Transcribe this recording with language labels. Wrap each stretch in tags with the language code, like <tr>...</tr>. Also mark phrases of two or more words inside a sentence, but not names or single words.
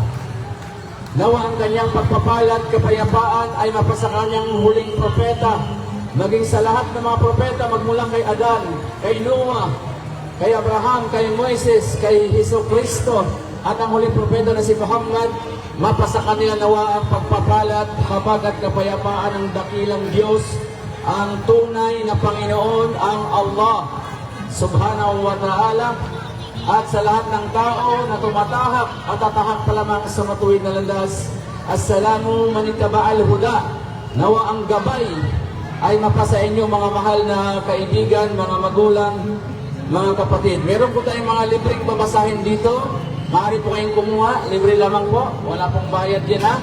<tl>Nawa ang kanyang pagpapalat, kapayapaan ay mapasa kanyang huling propeta, maging sa lahat ng mga propeta magmula kay Adan, kay Noah, kay Abraham, kay Moises, kay Jesucristo, at ang huling propeta na si Muhammad. Mapasa kanila nawa ang pagpapalat, habag at kapayapaan ng dakilang Diyos, ang tunay na Panginoon, ang Allah</tl> <ar>سبحانه وتعالى,</ar> <tl>at sa lahat ng tao na tumatahak at tatahak pa lamang sa matuwid na landas.</tl> <ar>السلام على من اتبع الهدى.</ar> <tl>Nawa ang gabay ay mapasa inyo, mga mahal na kaibigan, mga magulang, mga kapatid. Meron po tayong mga libreng babasahin dito. Maaari po kayong kumuha, libre lamang po, wala pong bayad yan ha.</tl>